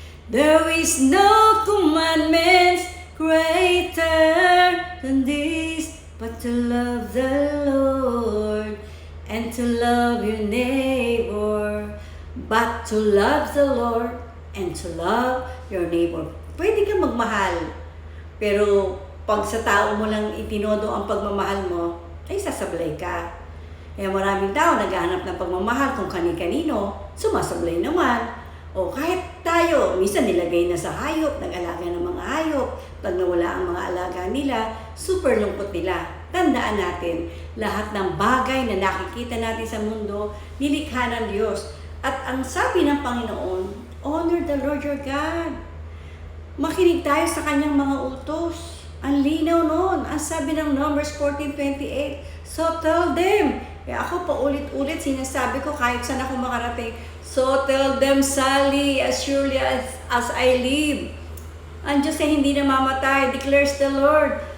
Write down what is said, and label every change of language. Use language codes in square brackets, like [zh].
[en] There is no commandments greater than this, but to love the Lord and to love your neighbor but to love the Lord and to love your neighbor. [tl] Pwede kang magmahal, pero pag sa tao mo lang itinodo ang pagmamahal mo, ay sasablay ka. Kaya maraming tao naghahanap ng pagmamahal kung kani-kanino, sumasablay naman. O kahit tayo, minsan nilagay na sa hayop, nag-alaga ng mga hayop. Pag nawala ang mga alaga nila, super lungkot nila. Tandaan natin, lahat ng bagay na nakikita natin sa mundo, nilikha ng Diyos. At ang sabi ng Panginoon, [en] honor the Lord your God. [tl] Makinig tayo sa kanyang mga utos. Ang linaw noon. Ang sabi ng Numbers 14:28, [en] so tell them. [tl] Kaya ako paulit-ulit sinasabi ko kahit saan ako makarating. [en] So tell them, Sally, as surely as I live. [tl] Ang Diyos ay hindi namamatay, [en] declares the Lord.